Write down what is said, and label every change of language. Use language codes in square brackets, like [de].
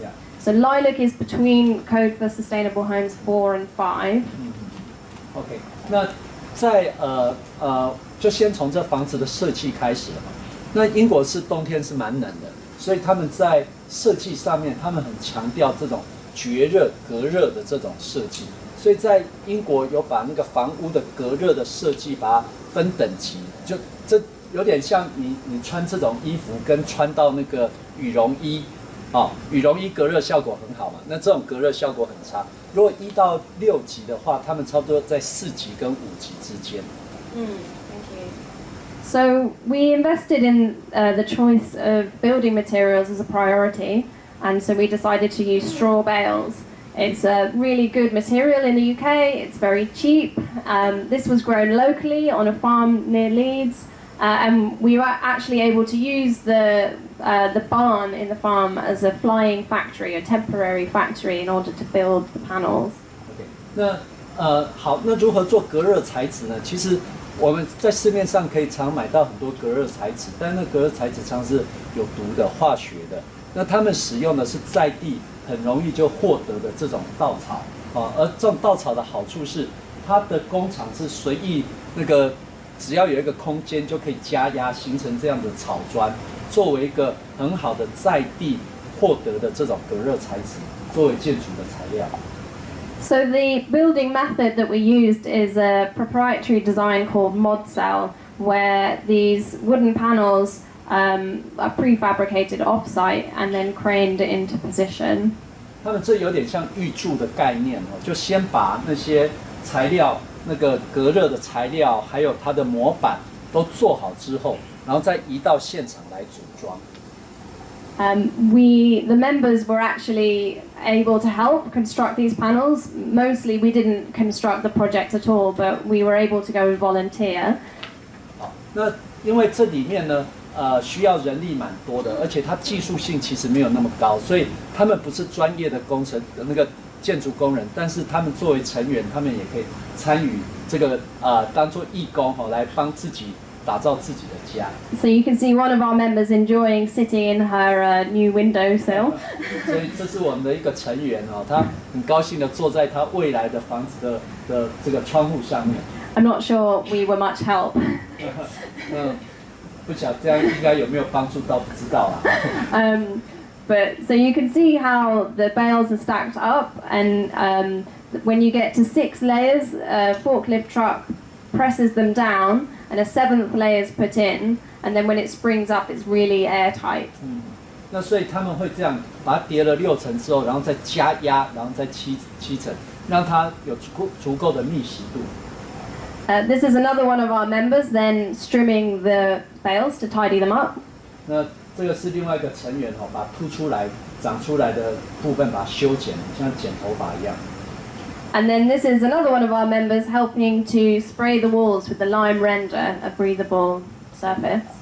[en] Yeah. So Lilac is between Code for Sustainable Homes 4 and 5. [zh] OK， 那在就先从这房子的设计开始了嘛。那英国是冬天是蛮冷的，所以他们在设计上面，他们很强调这种绝热隔热的这种设计，所以在英国有把那个房屋的隔热的设计把它分等级，就这有点像你穿这种衣服跟穿到那个羽绒衣，羽绒衣隔热效果很好嘛，那这种隔热效果很差。如果1到6级的话，他们差不多在4级跟5级之间。 [en] Thank you. So we invested in the choice of building materials as a priority, and so we decided to use straw bales. It's a really good material in the UK, it's very cheap. This was grown locally on a farm near Leeds, and we were actually able to use the barn in the farm as a flying factory, a temporary factory, in order to build the panels. [zh] OK， 那好，那如何做隔热材质呢？其实我们在市面上可以常买到很多隔热材质，但那隔热材质常是有毒的、化学的。那他们使用的是在地很容易就获得的这种稻草啊，而这种稻草的好处是，它的工厂是随意那个。只要有一个空间就可以加压形成这样的草砖，作为一个很好的在地获得的这种隔热材质，作为建筑的材料。 [en] So the building method that we used is a proprietary design called mod cell, where these wooden panels are prefabricated off-site and then craned into position. [zh] 他们这有点像预铸的概念哦，就先把那些材料。那个隔热的材料，还有它的模板都做好之后，然后再移到现场来组装。 [en] The members were actually able to help construct these panels. Mostly, we didn't construct the project at all, but we were able to go and volunteer. [zh] 好，那因为这里面呢，需要人力蛮多的，而且它技术性其实没有那么高，所以他们不是专业的工程那个。建筑工人，但是他们作为成员，他们也可以参与这个当做义工来帮自己打造自己的家。 [en] So you can see one of our members enjoying sitting in her new windowsill. [zh] 所以这是我们的一个成员他很高兴的坐在他未来的房子的这个窗户上面。 [en] I'm not sure we were much help. [zh] 不晓得这样应该有没有帮助到，不知道啦。 [en] But so you can see how the bales are stacked up, and when you get to 6 layers, a forklift truck presses them down, and a 7th layer is put in, and then when it springs up, it's really airtight. [zh] 那所以他们会这样把它叠了6层之后，然后再加压，然后再7层，让它有足够的密实度。 [en] This is another one of our members then trimming the bales to tidy them up. [zh] 那这个是另外一个成员把凸出来、长出来的部分把它修剪，像剪头发一样。 [en] And then this is another one of our members helping to spray the walls with the lime render, a breathable surface.